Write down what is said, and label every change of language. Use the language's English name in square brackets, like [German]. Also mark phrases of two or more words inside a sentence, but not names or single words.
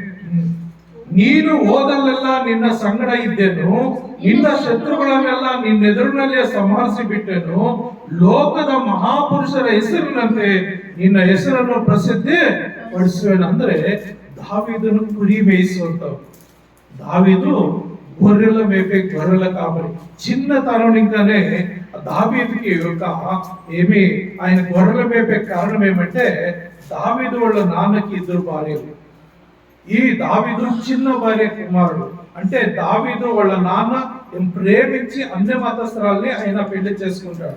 [Kannada] ನೀನು ಹೋದಲ್ಲೆಲ್ಲ ನಿನ್ನ ಸಂಗಡ ಇದ್ದೇನು, ನಿನ್ನ ಶತ್ರುಗಳನ್ನೆಲ್ಲ ನಿನ್ನೆದುರಿನಲ್ಲೇ ಸಂಹರಿಸಿ ಬಿಟ್ಟೆನು. ಲೋಕದ ಮಹಾಪುರುಷರ ಹೆಸರಿನಂತೆ ನಿನ್ನ ಹೆಸರನ್ನು ಪ್ರಸಿದ್ಧಿ ಪಡಿಸುವೆನು. ಅಂದ್ರೆ ದಾವೀದನು ಕುರಿ ಮೇಯಿಸುವಂತವ್ರು, ದಾವೀದು [Telugu] గొర్రెల మేపే గొర్రెల కాపరి. చిన్నతనంగానే దావీదుకి ఏమి ఆయన గొర్రెల మేపే కారణం ఏమంటే, దావీదు వాళ్ళ నాన్నకి 2 భార్యలు. ఈ దావీదు చిన్న భార్య కుమారుడు. అంటే దావీదు వాళ్ళ నాన్న ప్రేమించి అన్య మతస్థురాల్ని ఆయన పెళ్లి చేసుకుంటాడు.